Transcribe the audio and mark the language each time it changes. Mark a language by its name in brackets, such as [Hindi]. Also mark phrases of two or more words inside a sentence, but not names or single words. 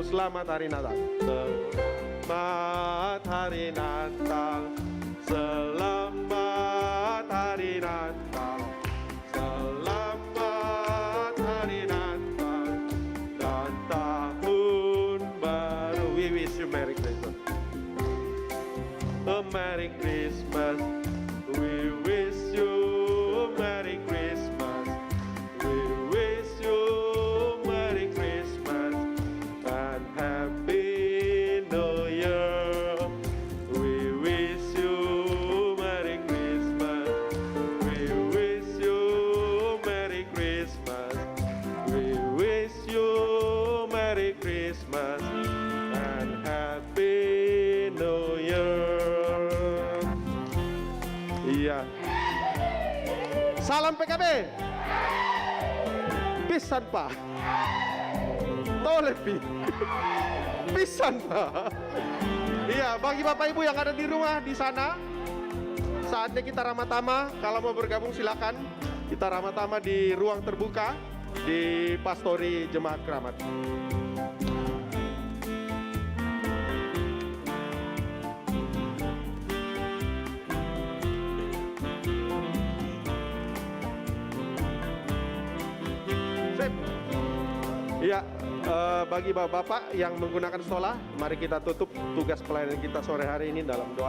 [Indonesian] Selamat Hari Natal, selamat Hari Natal, selamat Hari Natal, selamat Hari Natal dan tahun baru. [English] We wish you Merry Christmas. A Merry Christmas. We wish you Merry Christmas. We wish you Merry Christmas and Happy New Year. We wish you Merry Christmas. We wish you Merry Christmas. We wish you Merry Christmas and Happy New Year. [Indonesian] Iya. Salam PKB. Pisan Pak. Tolepi. Pisan Pak. Iya, bagi Bapak Ibu yang ada di rumah di sana, saatnya kita ramah-tamah. Kalau mau bergabung silakan. Kita ramah-tamah di ruang terbuka di Pastori Jemaat Keramat. Iya, bagi bapak-bapak yang menggunakan stola, mari kita tutup tugas pelayanan kita sore hari ini dalam doa.